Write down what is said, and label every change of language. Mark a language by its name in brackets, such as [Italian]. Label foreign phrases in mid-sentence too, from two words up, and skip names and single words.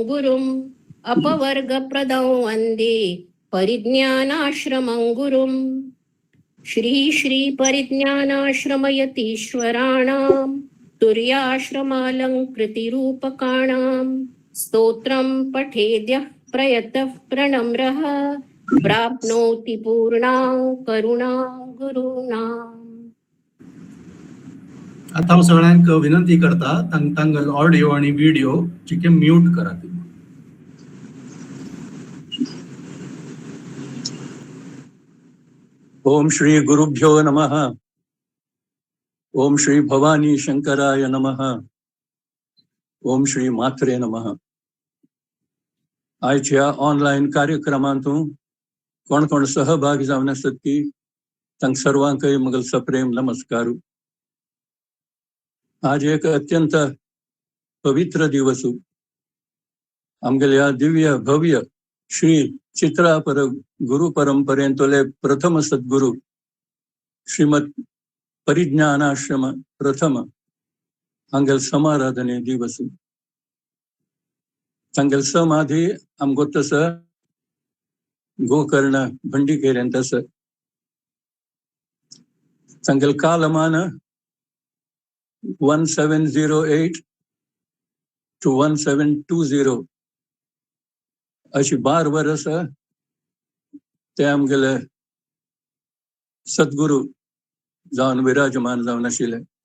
[Sanskrit] गुरुम् अपवर्गप्रदं वन्दे परिज्ञानाश्रमं गुरुं श्री श्री परिज्ञानाश्रमयतीश्वराणां तुर्याश्रमालङ्कृतिरूपकाणां स्तोत्रं पठेद्यः प्रयतः प्रणम्रः प्राप्नोति पूर्णां करुणां गुरूणाम्. [Konkani] आता हांव सगळ्यांक विनंती करता तांगल ऑडिओ आणि व्हिडिओ चिके म्यूट करा तुम्ही. [Sanskrit] ओम श्री गुरुभ्यो नमः. ओम श्री भवानी शंकराय नमः. ओम श्री मात्रे नमः. [Konkani] आयच्या ऑनलाईन कार्यक्रमांतूं कोण कोण सहभागी जावन आसत ती तांक सर्वांकय म्हगेल सप्रेम नमस्कार. आज एक अत्यंत पवित्र दिवस. आमगेल्या दिव्य भव्य श्री चित्रापर गुरु परंपरेंतले प्रथम सद्गुरु श्रीमद परिज्ञानाश्रम प्रथम हांगेल समाराधने दिवस. तांगेल समाधी आमगो तस गोकर्ण भंडीकेरें तस तांगेल कालमान 1708 to 1720 अशी 12 वर्स ते आमगेले सद्गुरु जावन विराजमान जावन आशिल्ले.